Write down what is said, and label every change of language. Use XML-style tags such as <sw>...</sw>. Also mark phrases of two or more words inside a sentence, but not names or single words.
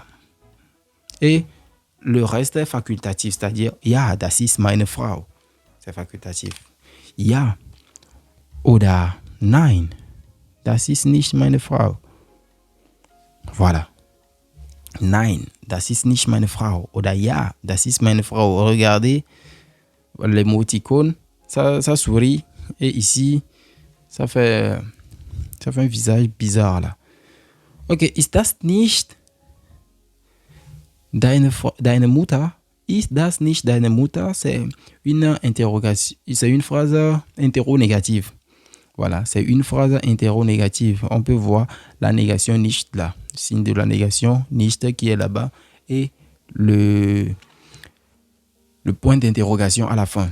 <fr>Et le reste est facultatif, c'est-à-dire</fr> <de>Ja, das ist meine Frau.</de> <fr>C'est facultatif.</fr> <de>Ja oder Nein, das ist nicht meine Frau.</de> <fr>Voilà.</fr> <de>Nein, das ist nicht meine Frau. Oder Ja, das ist meine Frau.</de> <fr>Regardez l'émoticône, ça sourit. Et ici, ça fait un visage bizarre là.</fr> <de>Ok, ist das nicht deine Mutter? Ist das nicht deine Mutter?</de> <fr>C'est une interrogation, c'est une phrase interrogative. Voilà, c'est une phrase interrogative. On peut voir la négation nicht là, le signe de la négation nicht qui est là-bas et le point d'interrogation à la fin.</fr>